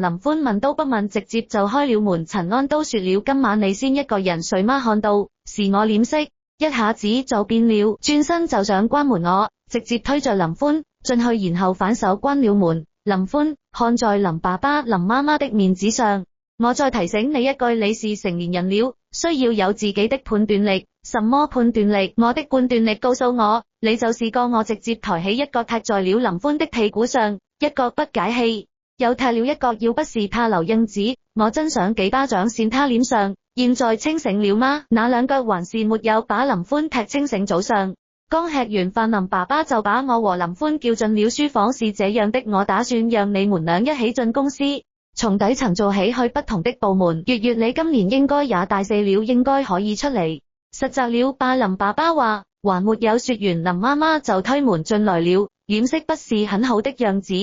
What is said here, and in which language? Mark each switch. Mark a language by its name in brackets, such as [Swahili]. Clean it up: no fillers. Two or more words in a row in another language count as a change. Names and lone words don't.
[Chinese] 林歡問都不問，直接就開了門。陳安都說了，今晚你先一個人睡嗎？看到是我臉色一下子就變了，轉身就想關門，我直接推着林歡進去，然後反手關了門。林歡看在林爸爸林媽媽的面子上，我再提醒你一句，你是成年人了，需要有自己的判斷力。什麼判斷力？我的判斷力告訴我，你就是個。我直接抬起一腳踢在了林歡的屁股上，一腳不解氣，又踢了一腳。要不是怕留印子，我真想幾巴掌扇他臉上。現在清醒了嗎？那兩腳還是沒有把林歡踢清醒。早上剛吃完飯，林爸爸就把我和林歡叫進了書房。是這樣的，我打算讓你們倆一起進公司，從底層做起，去不同的部門。月月，你今年應該也大4了，應該可以出嚟實習了吧？林爸爸話。還沒有說完，林媽媽就推門進來了，臉色不是很好的樣子。